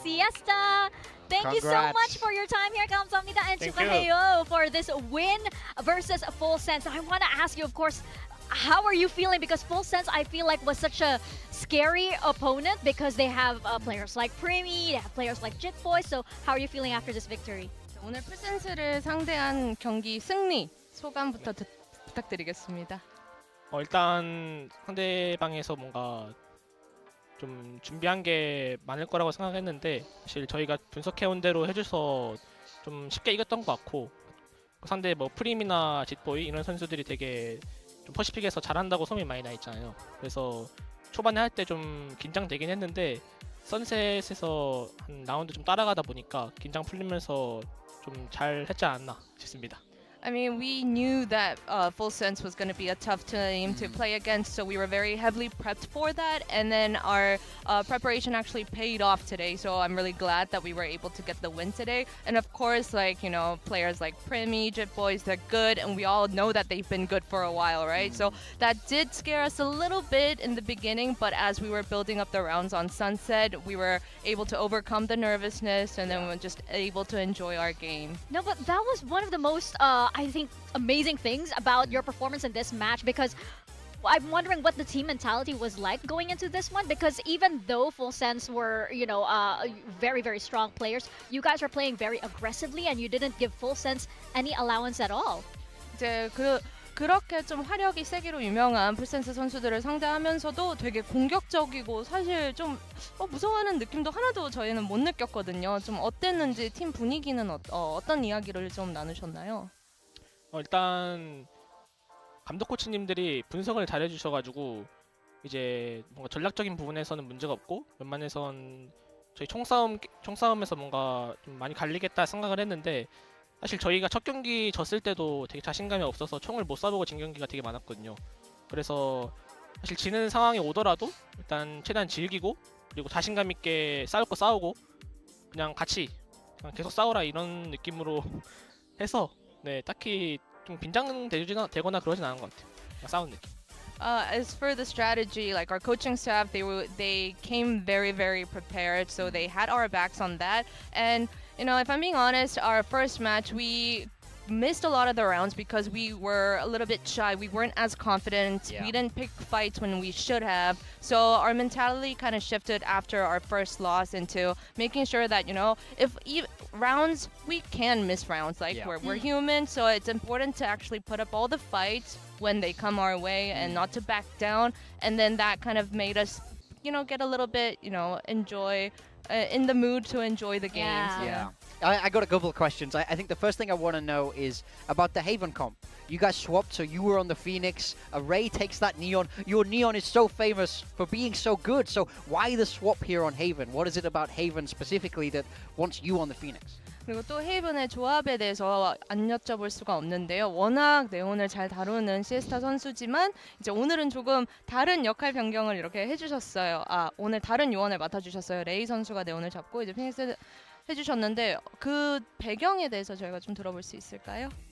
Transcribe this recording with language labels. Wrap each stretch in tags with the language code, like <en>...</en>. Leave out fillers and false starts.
<en>Siesta, thank you so much for your time here.</en> <ko>감사합니다,</ko> <en>and</en> <ko>축하해요</ko> <en>for this win versus Full Sense. I want to ask you, of course, how are you feeling? Because Full Sense, I feel like, was such a scary opponent because they have players like Primi, they have players like Jit Boy. So how are you feeling after this victory?</en> <ko>오늘 풀센스를 상대한 경기 승리 소감부터 부탁드리겠습니다. 일단 상대방에서 뭔가 좀 준비한 게 많을 거라고 생각했는데 사실 저희가 분석해온 대로 해줘서 좀 쉽게 이겼던 것 같고, 상대 뭐 프림이나 짓보이 이런 선수들이 되게 좀 퍼시픽에서 잘한다고 소문이 많이 나 있잖아요. 그래서 초반에 할 때 좀 긴장되긴 했는데 선셋에서 한 라운드 좀 따라가다 보니까 긴장 풀리면서 좀 잘 했지 않았나 싶습니다.</ko> <en>I mean, we knew that Full Sense was going to be a tough team to play against, so we were very heavily prepped for that. And then our preparation actually paid off today, so I'm really glad that we were able to get the win today. And of course, like, you know, players like Primi, Jit Boys, they're good, and we all know that they've been good for a while, right? So that did scare us a little bit in the beginning, but as we were building up the rounds on Sunset, we were able to overcome the nervousness, and then we were just able to enjoy our game. No, but that was one of the most I think amazing things about your performance in this match, because I'm wondering what the team mentality was like going into this one, because even though Full Sense were, you know, very, very strong players, you guys are playing very aggressively and you didn't give Full Sense any allowance at all.</en> <ko>이제 그렇게 좀 화력이 세기로 유명한 풀센스 선수들을 상대하면서도 되게 공격적이고 사실 좀 무서워하는 느낌도 하나도 저희는 못 느꼈거든요. 좀 어땠는지 팀 분위기는 어떤 이야기를 좀 나누셨나요? 일단 감독 코치님들이 분석을 잘 해주셔가지고 이제 뭔가 전략적인 부분에서는 문제가 없고, 웬만해선 저희 총싸움에서 뭔가 좀 많이 갈리겠다 생각을 했는데, 사실 저희가 첫 경기 졌을 때도 되게 자신감이 없어서 총을 못 쏴보고 진 경기가 되게 많았거든요. 그래서 사실 지는 상황이 오더라도 일단 최대한 즐기고, 그리고 자신감 있게 싸울 거 싸우고, 그냥 같이 계속 싸우라 이런 느낌으로 해서 네, 딱히 좀 긴장되거나 그러진 않은 것 같아요. 그냥 싸우는 느낌.</ko> <en>As for the strategy, like our coaching staff, they came very, very prepared, so they had our backs on that. And you know, if I'm being honest, our first match we missed a lot of the rounds because we were a little bit shy. We weren't as confident. We didn't pick fights when we should have. So our mentality kind of shifted after our first loss into making sure that, you know, if rounds, we can miss rounds. Like we're human, so it's important to actually put up all the fights when they come our way and not to back down. And then that kind of made us, you know, get a little bit, you know, enjoy in the mood to enjoy the games. I got a couple of questions. I think the first thing I want to know is about the Haven comp. You guys swapped, so you were on the Phoenix. Ray takes that Neon. Your Neon is so famous for being so good. So why the swap here on Haven? What is it about Haven specifically that wants you on the Phoenix?</en> <ko>그리고 또 헤이븐의 조합에 대해서 안 여쭤볼 수가 없는데요. 워낙 네온을 잘 다루는 시에스타 선수지만 이제 오늘은 조금 다른 역할 변경을 이렇게 해주셨어요. 오늘 다른 요원을 맡아주셨어요. 레이 선수가 네온을 잡고 이제 피닉스 해주셨는데 그 배경에 대해서 저희가 좀 들어볼 수 있을까요?</ko>